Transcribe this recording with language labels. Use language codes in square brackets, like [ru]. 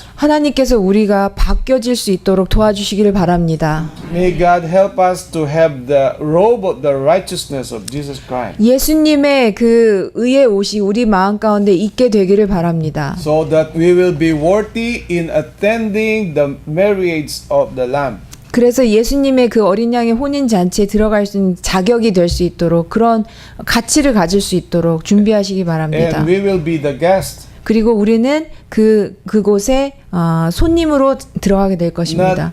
[ko] 하나님께서 우리가 바뀌어질 수 있도록 도와주시기를 바랍니다. [en] May God help us to have the robe of the righteousness of Jesus Christ. [ko] 예수님의 그 의의 옷이 우리 마음 가운데 있게 되기를 바랍니다. [en] So that we will be worthy in attending the marriage of the Lamb. [ko] 그래서 예수님의 그 어린 양의 혼인 잔치에 들어갈 수 있는 자격이 될 수 있도록 그런 가치를 가질 수 있도록 준비하시기 바랍니다. [en] And we will be the guest. [ko] 그리고 우리는 그곳에 손님으로 들어가게 될 것입니다.